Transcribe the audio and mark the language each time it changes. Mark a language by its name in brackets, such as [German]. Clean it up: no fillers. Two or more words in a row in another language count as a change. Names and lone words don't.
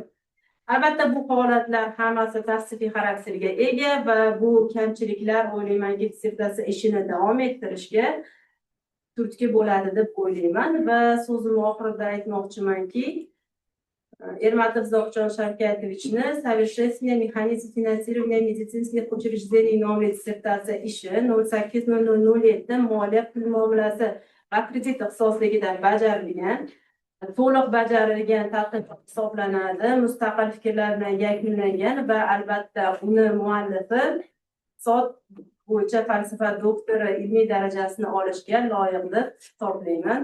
[Uzbek] Albatta bu holatlar hammasi tavsifiy xarakterga ega va bu kamchiliklar o'ylaymanki dissertatsiya ishini davom ettirishga turtki bo'ladi deb o'ylayman va so'zimni oxirida aytmoqchimanki, Ermatov Zohjon Shavkatovichni совершенствование механизма финансирования медицинских учреждений nomli dissertatsiya ishi 08.0007 moliya pul muomalasi va kredit ixtisosligida bajarilgan, to'liq bajarilgan tadqiqot hisoblanadi, mustaqil fikrlar bilan yakunlangan va albatta uni muallifi iqtisod bo'yicha falsafa doktori ilmiy darajasini olishga loyiq deb hisoblayman.